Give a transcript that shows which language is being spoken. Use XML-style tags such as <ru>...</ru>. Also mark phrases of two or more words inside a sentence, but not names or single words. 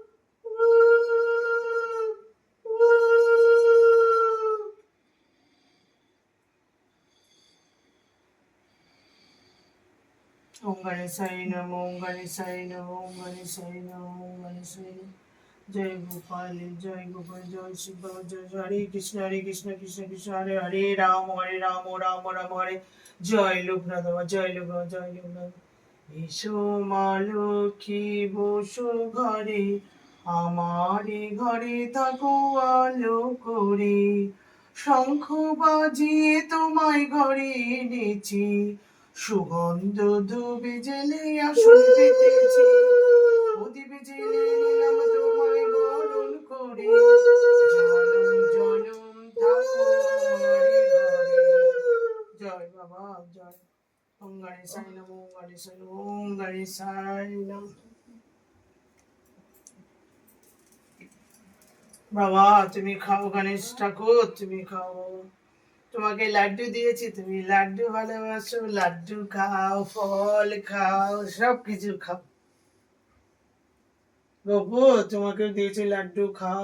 <sa>ओम गणेशाय नमः। ओम गणेशाय नमः। ओम गणेशाय नमः। ओम गणेशाय नमः। जय गोपाल जय शिव जय हरे कृष्ण कृष्ण कृष्ण हरे हरे राम राम राम हरे। जय लोकनाथ बाबा जय लोकनाथ जय लोकनाथ।</sa> <bn>এসো মা লক্ষ্মী বসো ঘরে, আমারে ঘরে থাকো আলো করে, শঙ্খ বাজিয়ে তোমায় ঘরে এনেছি, সুগন্ধ ধূপে জেলে আসন পেতেছি, প্রদীপে জেলে নিলাম তোমায় বরণ করে, জনম জনম থাকো আমারে ঘরে। জয় বাবা জয়।</bn> <sa>ওম গণেশায় নমঃ। ওম গণেশায় নমঃ। ওম গণেশায় নমঃ।</sa> <bn>বাবা তুমি খাও গণেশ ঠাকুর তুমি খাও। তোমাকে লাড্ডু দিয়েছি, তুমি লাড্ডু ভালোবাসো, লাড্ডু খাও, ফল খাও, সব কিছু খাও। গপু তোমাকে দিয়েছি লাড্ডু খাও।</bn>